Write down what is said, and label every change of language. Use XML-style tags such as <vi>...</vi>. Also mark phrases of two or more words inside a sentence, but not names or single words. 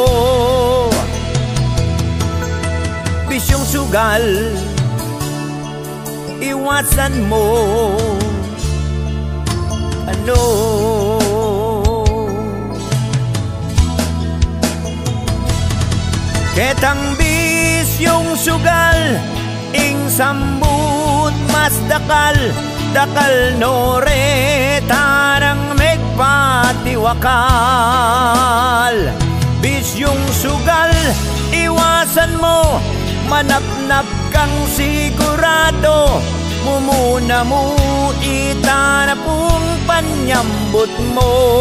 <tl>Bisyong sugal, iwasan mo, ano.</tl> <pam>Ketang bisyong sugal, ing sambut mas dakal, dakal noreta ng megpatiwakal. Bisyong sugal, iwasan mo, manap-nap kang sigurado, mumuna mo ita na pong panyambut mo.</pam>